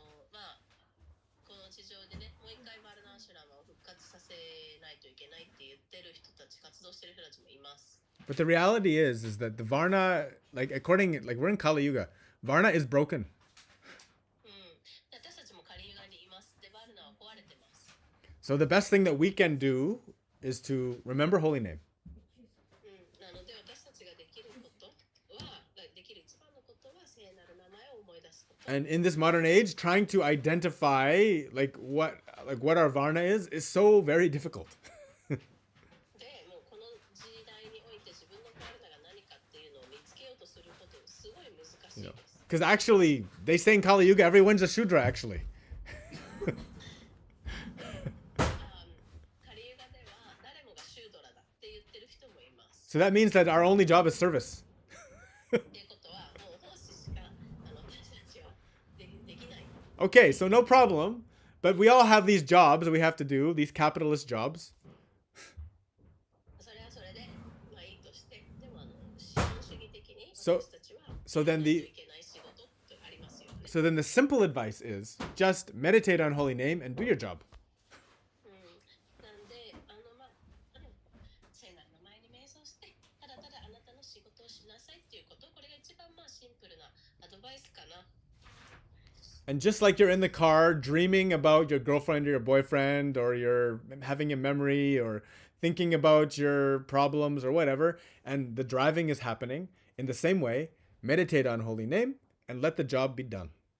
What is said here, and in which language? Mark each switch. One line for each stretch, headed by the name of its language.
Japanese: まあ、この地上でね、もう一回ワルナアシュラムを復活させないといけないって言ってる人たち、活動してる人たちもいます。
English: But the reality is that the Varna, like we're in Kali Yuga, Varna is broken.
Japanese: 私たちもカリユガにいます。で、ワルナは壊れてます。
English: So the best thing that we can do is to remember holy name.
Japanese: なので私たちができることは、できる一番のことは聖なる名前を思い出すこと。
English: And in this modern age, trying to identify what our Varna is so very difficult.
Japanese: で、もうこの時代において自分のワルナが何かっていうのを見つけようとすることすごい難しいです。
English: Because actually, they say in Kali Yuga, everyone's a Shudra, actually.
Japanese: カリユガでは誰もがシュードラだって言ってる人もいます。
English: So that means that our only job is service.
Japanese: っていうことはもう奉仕しか私たちはできない。
English: Okay, so no problem. But we all have these jobs that we have to do, these capitalist jobs.
Japanese: それはそれでまあいいとして、でも資本主義的に
English: So-
Japanese: 私たちは
English: so then
Japanese: やらないと
English: the
Japanese: いけない仕事ってありますよね。
English: so then the simple advice is just meditate on holy name and do your job.
Japanese: なんでまあ聖なる名前に瞑想してただただあなたの仕事をしなさいっていうこと、これが一番まあシンプルなアドバイスかな。
English: And just like you're in the car dreaming about your girlfriend or your boyfriend, or you're having a memory or thinking about your problems or whatever, and the driving is happening, in the same way, meditate on holy name and let the job be done.